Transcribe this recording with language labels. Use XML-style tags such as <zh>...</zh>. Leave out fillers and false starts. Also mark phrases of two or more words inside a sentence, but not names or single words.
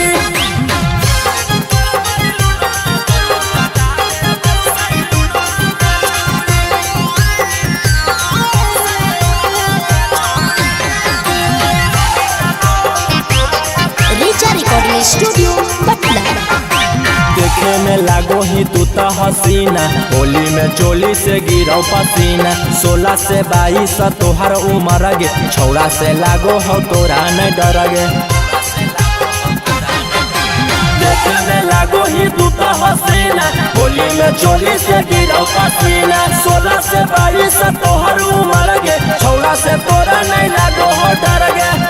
<en>recording studio Patna.</en> <anp>देखे में लागो ही तू तो हसीना होली में चोली से गिरो पसीना 16 से 22 तोहर उम्र गे छौड़ा से लागो हो तोरा न डर गे देखे में लागो ही तू तो हसीना होली में चोली से गिरो पसीना 16 से 22 तोहर उम्र गे छौड़ा से तोरा नहीं लागो हो डर गे</anp>